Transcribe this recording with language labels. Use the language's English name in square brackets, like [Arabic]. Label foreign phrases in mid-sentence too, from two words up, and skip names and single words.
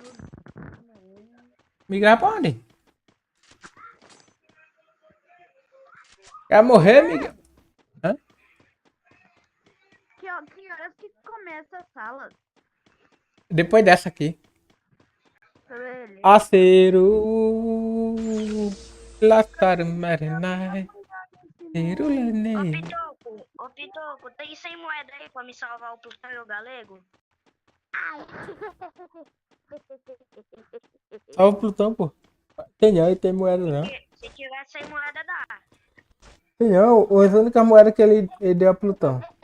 [Portuguese] Miguel, pra onde? Quer morrer, Miguel? Hã? Que horas que começa a sala? Depois dessa aqui. Beleza. Acero. Lascar marinai. Cirulene. Ô Pitoco, tem 100 moedas aí pra me salvar o Plutão e o Galego? Ai. Salva o Plutão, pô. Tem não, tem moeda não. Se tiver 100 moedas, dá. Tem não, a única moeda que ele deu a Plutão.